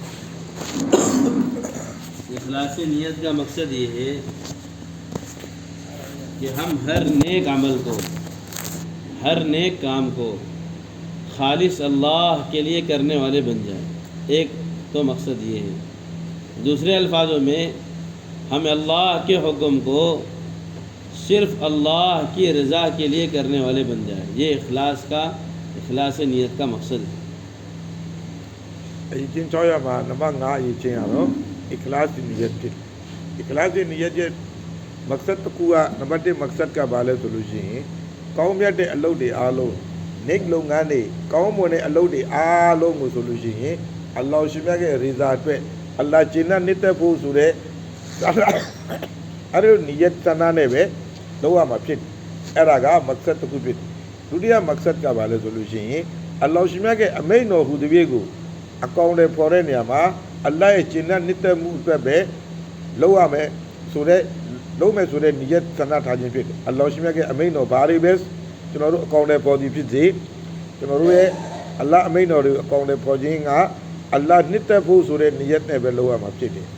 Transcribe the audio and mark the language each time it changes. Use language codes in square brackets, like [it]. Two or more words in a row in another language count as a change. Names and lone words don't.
[hi] इखलास नियत का मकसद ये है कि हम हर नेक अमल को, हर नेक काम को खालिस अल्लाह के लिए करने वाले बन जाए। एक तो मकसद ये है। दूसरे अल्फाजों में हम अल्लाह के हुक्म को सिर्फ़ अल्लाह की रज़ा के लिए करने वाले बन जाए। ये इखलास नियत का मकसद है। [my] အရင်6ရမှာနံပါတ်5အရေးချင်းရတော့ [hi] इखलास नियत [my] ဖြစ် [hi] इखलास नियत [my] ရဲ့ मकसद တစ်ခုကနံပါတ်1 मकसद ကဘာလဲဆိုလို့ရှိရင်ကောင်းမြတ်တဲ့အလုပ်တွေအားလုံး नेक လုပ်ငန်းတွေကောင်းမွန်တဲ့အလုပ်တွေအားလုံးကိုဆိုလို့ရှိရင်အလ္လာဟ်ရှင်မြတ်ရဲ့ရီဇာအတွက်အလ္လာဟ်ကျင့်တဲ့နှစ်သက်ဖို့ဆိုတဲ့ အဲ့ဒီ नियत ဆန္ဒနဲ့ပဲလုပ်ရမှာဖြစ်အဲ့ဒါက मकसद တစ်ခုဖြစ်ဒုတိယ मकसद ကဘာလဲဆိုလို့ရှိရင်အလ္လာဟ်ရှင်မြတ်ရဲ့အမိန့်တော်ဟူသည်ကိုအကောင်တွေပေါ်တဲ့နေရာမှာအလ္လာဟ်ရဲ့ကျင့်တဲ့နှစ်သက်မှုအတွက်ပဲလုပ်ရမယ်ဆိုတဲ့လုပ်မယ်ဆိုတဲ့ नियत ဆန္ဒထားခြင်းဖြစ်တယ်အလ္လာဟ်ရှင်မြတ်ရဲ့အမိန့်တော်ဘာတွေပဲကျွန်တော်တို့အကောင်တွေပေါ်သည်ဖြစ်စေကျွန်တော်တို့ရဲ့အလ္လာဟ်အမိန့်တော်တွေအကောင်တွေပေါ်ခြင်းကအလ္လာဟ်နှစ်သက်ဖို့ဆိုတဲ့ नियत နဲ့ပဲလုပ်ရမှာဖြစ်တယ်